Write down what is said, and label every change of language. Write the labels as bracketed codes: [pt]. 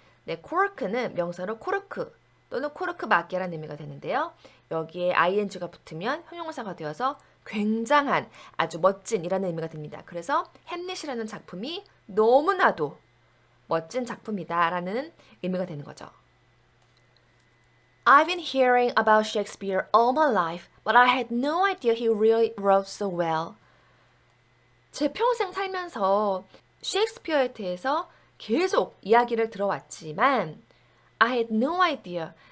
[ko] 네, cork는 명사로 코르크 또는 코르크 마개라는 의미가 되는데요. 여기에 ing가 붙으면 형용사가 되어서 굉장한, 아주 멋진이라는 의미가 됩니다. 그래서 햄릿이라는 작품이 너무나도 멋진 작품이다라는 의미가 되는 거죠. [en] I've been hearing about Shakespeare all my life, but I had no idea he really wrote so well. [ko] 제 평생 살면서 셰익스피어에 대해서 계속 이야기를 들어왔지만 [en] I had no idea.